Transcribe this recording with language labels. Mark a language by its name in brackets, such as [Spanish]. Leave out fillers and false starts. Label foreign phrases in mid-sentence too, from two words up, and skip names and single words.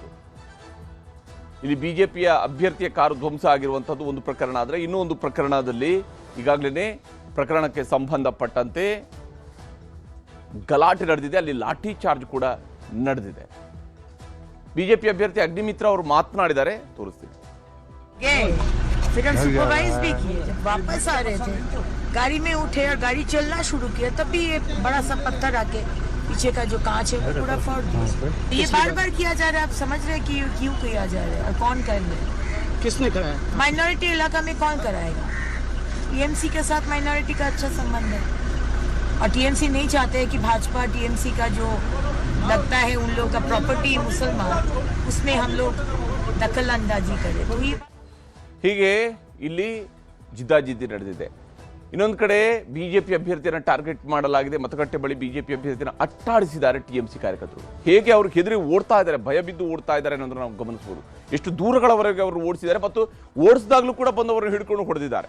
[Kannada] ಇಲ್ಲಿ ಬಿಜೆಪಿಯ ಅಭ್ಯರ್ಥಿಯ ಕಾರು ಧ್ವಂಸ ಆಗಿರುವಂಥದ್ದು ಒಂದು ಪ್ರಕರಣ. ಆದರೆ ಇನ್ನೂ ಒಂದು ಪ್ರಕರಣದಲ್ಲಿ ಈಗಾಗಲೇ ಪ್ರಕರಣಕ್ಕೆ ಸಂಬಂಧಪಟ್ಟಂತೆ ಗಲಾಟೆ ನಡೆದಿದೆ. ಅಲ್ಲಿ ಲಾಠಿ ಚಾರ್ಜ್ ಕೂಡ ನಡೆದಿದೆ. ಬಿಜೆಪಿ ಅಭ್ಯರ್ಥಿ ಅಗ್ನಿಮಿತ್ರ ಅವರು ಮಾತನಾಡಿದ್ದಾರೆ, ತೋರಿಸ್ತೀನಿ. [Hindi] फिर हम सुपरवाइज भी किए. जब वापस आ रहे थे गाड़ी में उठे और गाड़ी चलना शुरू किया तब भी ये बड़ा सा पत्थर आके पीछे का जो कांच है वो पूरा फोड़ दिया. ये बार बार किया जा रहा है. आप समझ रहे हैं कि क्यों किया जा रहा है और कौन कर रहे हैं? किसने कराया? माइनॉरिटी इलाका में कौन कराएगा? टीएमसी के साथ माइनॉरिटी का अच्छा संबंध है और टीएमसी नहीं चाहते कि भाजपा टीएमसी का जो लगता है उन लोगों का प्रॉपर्टी मुसलमान उसमें हम लोग दखल अंदाजी करें. तो ये [Kannada] ಹೀಗೆ ಇಲ್ಲಿ ಜಿದ್ದಾಜಿದ್ದಿ ನಡೆದಿದೆ. ಇನ್ನೊಂದು ಕಡೆ ಬಿಜೆಪಿ ಅಭ್ಯರ್ಥಿಯನ್ನು ಟಾರ್ಗೆಟ್ ಮಾಡಲಾಗಿದೆ. ಮತಗಟ್ಟೆ ಬಳಿ ಬಿಜೆಪಿ ಅಭ್ಯರ್ಥಿಯನ್ನು ಅಟ್ಟಾಡಿಸಿದ್ದಾರೆ ಟಿಎಂಸಿ ಕಾರ್ಯಕರ್ತರು. ಹೇಗೆ ಅವರು ಹೆದರಿ ಓಡ್ತಾ ಇದ್ದಾರೆ, ಭಯ ಬಿದ್ದು ಓಡ್ತಾ ಇದ್ದಾರೆ ಅನ್ನೋದನ್ನು ನಾವು ಗಮನಿಸಬಹುದು. ಎಷ್ಟು ದೂರಗಳವರೆಗೆ ಅವರು ಓಡಿಸಿದ್ದಾರೆ ಮತ್ತು ಓಡಿಸಿದಾಗಲೂ ಕೂಡ ಬಂದವರನ್ನು ಹಿಡ್ಕೊಂಡು ಹೊಡೆದಿದ್ದಾರೆ.